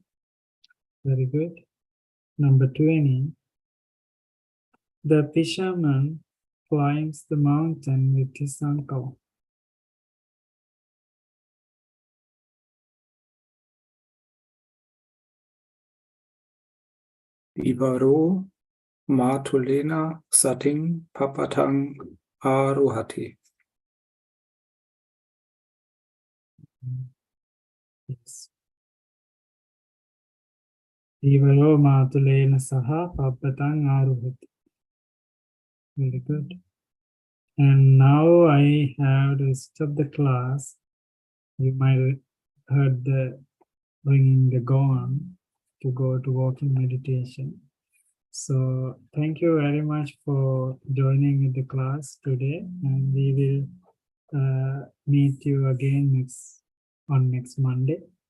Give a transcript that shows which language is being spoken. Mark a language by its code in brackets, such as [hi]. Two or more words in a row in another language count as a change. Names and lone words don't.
[en] Very good. Number 20, the fisherman climbs the mountain with his uncle. [ivv] Ivaro matulena sating papatang aruhati. [en] Yes. [ivv] Ivaro matulena saha papatang aruhati. [en] Very good. And now I have to stop the class. You might have heard the bringing the gong to go to walking meditation. So thank you very much for joining the class today, and we will meet you again next Monday.